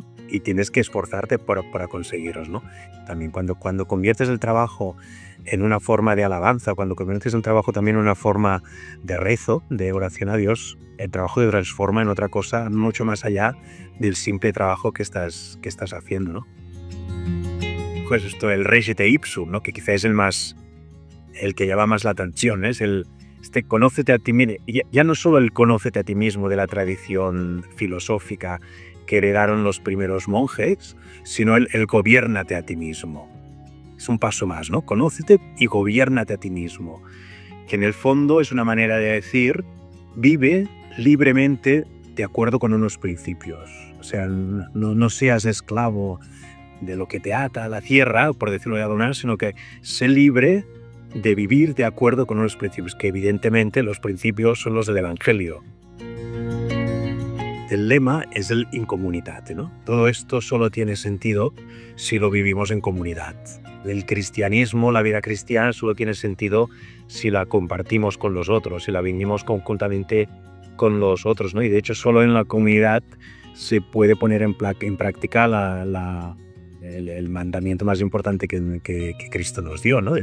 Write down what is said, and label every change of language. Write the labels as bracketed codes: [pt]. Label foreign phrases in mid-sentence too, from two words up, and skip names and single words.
[es] Y tienes que esforzarte para conseguirlos, ¿no? También cuando conviertes el trabajo en una forma de alabanza, cuando conviertes el trabajo también en una forma de rezo, de oración a Dios, el trabajo te transforma en otra cosa mucho más allá del simple trabajo que estás haciendo, ¿no? pues esto, el [la] regite ipsum, [es] ¿no? Que quizás es el que llama más la atención, ¿eh? Es conócete a ti mismo. Ya no solo el conócete a ti mismo de la tradición filosófica que heredaron los primeros monjes, sino el gobiérnate a ti mismo. Es un paso más, ¿no? Conócete y gobiérnate a ti mismo. Que en el fondo es una manera de decir, vive libremente de acuerdo con unos principios. O sea, no seas esclavo de lo que te ata a la tierra, por decirlo de alguna manera, sino que sé libre de vivir de acuerdo con unos principios, que evidentemente los principios son los del Evangelio. El lema es el [la] in communitate, [es] ¿no? Todo esto solo tiene sentido si lo vivimos en comunidad. El cristianismo, la vida cristiana, solo tiene sentido si la compartimos con los otros, si la vivimos conjuntamente con los otros, ¿no? Y de hecho solo en la comunidad se puede poner en práctica el mandamiento más importante que Cristo nos dio, ¿no?